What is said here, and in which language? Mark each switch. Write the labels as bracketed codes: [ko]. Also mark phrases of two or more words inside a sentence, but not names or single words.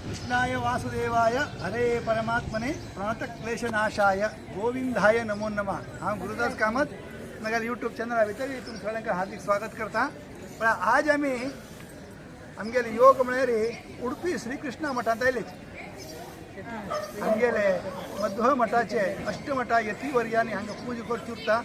[sa] कृष्णाय वासुदेवाय हरे परमात्मने प्रणतक्लेशनाशाय गोविंदाय नमो नमः। [kok] हांव गुरुदास कामत नगर [en] YouTube channel [kok] भितर तुम सगळ्यांका हार्दिक स्वागत करता। पण आज आम्ही आमगेले योग म्हळ्यार उडपी श्रीकृष्ण मठांत आयले। आमगेले मध्व मठाचे अष्टमठा यतीवर्यांनी हांगा पूजा करची उरता।